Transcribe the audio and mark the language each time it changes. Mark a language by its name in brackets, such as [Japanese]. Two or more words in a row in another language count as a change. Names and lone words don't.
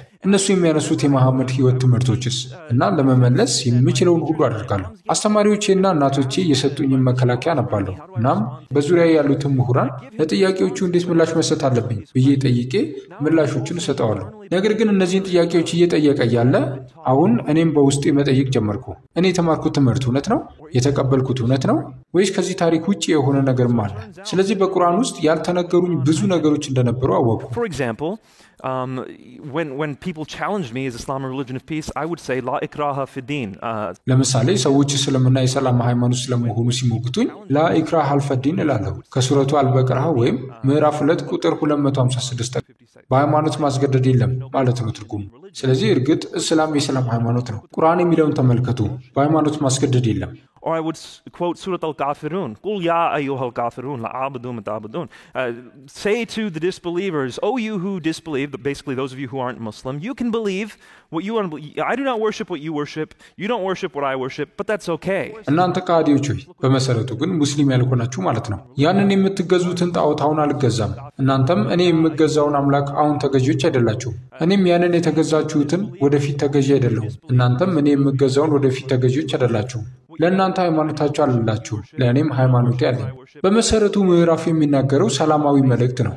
[Amharic] እነሱ የሚያነሱት የመሐመድ ሕይወት ትምህርቶችስ? እና ለመመለስ የሚችለውን ሁሉ አደርጋለሁ። አስተማሪዎቼና እናቶቼ የሰጡኝን መከላከያ አነባለሁ። እናም በዙሪያ ያሉትን ምሁራን ለጥያቄዎቹ እንዴት ምላሽ መስጠት አለብኝ ብዬ ጠይቄ ምላሾቹን እሰጠዋለሁ። ነገር ግን እነዚህን ጥያቄዎች እየጠየቀ ያለ አሁን እኔም በውስጤ መጠየቅ ጀመርኩ። እኔ የተማርኩት ትምህርት እውነት ነው? የተቀበልኩት እውነት ነው ወይስ ከዚህ ታሪክ ውጪ የሆነ ነገርም አለ? ስለዚህ በቁርአን ውስጥ ያልተነገሩኝ ብዙ ነገሮች እንደነበሩ አወቅኩ። [English] For example, when people challenged me, is Islam a religion of peace? I would say [Arabic] لا إكراه في الدين. [Amharic] ለምሳሌ ሰዎች እስልምና የሰላም ሃይማኖት ስለመሆኑ ሲሞግቱኝ [Arabic] لا إكراه في الدين [Amharic] እላለሁ። ከሱረቱ አልበቀራ ወይም ምዕራፍ 2 ቁጥር 256 በሃይማኖት ማስገደድ የለም ማለት ነው ትርጉሙ። ስለዚህ እርግጥ እስላም የሰላም ሃይማኖት ነው። ቁርአን የሚለውን ተመልከቱ። በሃይማኖት ማስገደድ የለም። [English] Or I would quote Surah Al-Kafirun. [Arabic] قل يا أيها الكافرون لا أعبد ما تعبدون. [English] Say to the disbelievers, "O you who disbelieve," basically those of you who aren't Muslim, you can believe what you want to believe. I do not worship what you worship. You don't worship what I worship, but that's okay. [Amharic] እናንተ ከሃዲዎች ሆይ በመሰረቱ ግን ሙስሊም ያልሆናችሁ ማለት ነው። ያንን የምትገዙትን ጣዖት አሁን አልገዛም። እናንተም እኔ የምገዛውን አምላክ አሁን ተገዢዎች አይደላችሁም። እኔም ያንን የተገዛችሁትን ወደፊት ተገዢ አይደለሁም። እናንተም እኔ የምገዛውን ወደፊት ተገዢዎች አይደላችሁም። ለእናንተ ሃይማኖታችሁ አላችሁ፣ ለእኔም ሃይማኖቴ አለኝ። በመሰረቱ ምዕራፍ የሚናገረው ሰላማዊ መልእክት ነው።